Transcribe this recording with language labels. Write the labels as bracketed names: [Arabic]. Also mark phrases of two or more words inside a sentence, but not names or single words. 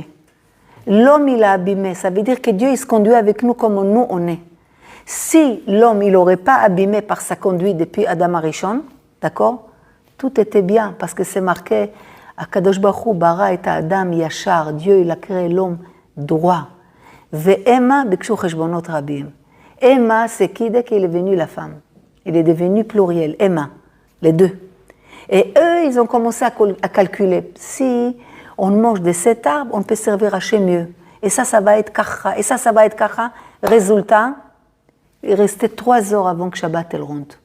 [French] L'homme, il a abîmé. Ça veut dire que Dieu, il se conduit avec nous comme nous, on est. Si l'homme, il n'aurait pas abîmé par sa conduite depuis Adam Arishon, d'accord? Tout était bien, parce que c'est marqué, [Hebrew] הקדוש ברוך הוא ברא את האדם ישר. [French] Dieu, il a créé l'homme droit. [Hebrew] והמה בקשו חשבונות רבים. [French] Emma, c'est qui? Dès qu'il est venu la femme. Il est devenu pluriel. Emma, les deux. Et eux, ils ont commencé à calculer. Si on mange de cet arbre, on peut servir à chez mieux. Et ça va être kacha. Et ça va être kacha. Résultat, il restait 3 heures avant que Shabbat elle rentre.